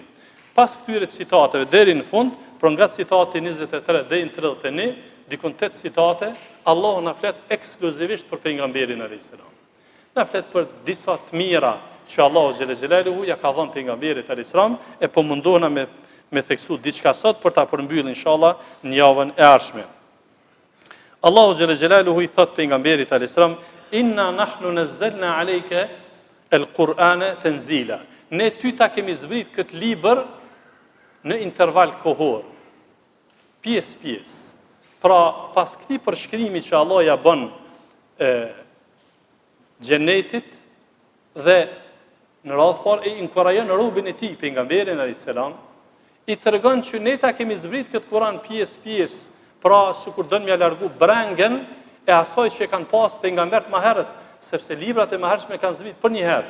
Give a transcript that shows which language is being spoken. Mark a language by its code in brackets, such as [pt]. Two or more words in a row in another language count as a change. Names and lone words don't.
[sq] Pas këtyre citateve deri në fund, për nga citati 23 deri në 31, dikon 8 citate, Allahu na flet ekskluzivisht për pejgamberin [ar] عليه السلام. [sq] Na flet për disa të mira që Allahu [ar] جل جلاله [sq] ja ka dhënë pejgamberit [ar] عليه السلام, [sq] e po mundohna me theksu diçka sot për ta përmbyllë inshallah në javën e ardhshme. Allahu [ar] جل جلاله [sq] i thot pejgamberit [ar] عليه السلام: "إنا نحن نزلنا عليك القرآن تنزيلا." [sq] Ne ty ta kemi zbrit këtë libër në interval kohor, pjesë. Pra, pas këtij përshkrimi që Allah ja bën xhenetit dhe në radhë parë e inkurajon robën e tij pejgamberin [ar] عليه السلام, [sq] i tregon që ne ta kemi zbrit këtë Kur'an pjesë, pra sikur don m'ia largu brengën e asaj që kanë pas pejgambert më herët, sepse librat e mëhershme kanë zbrit për një herë.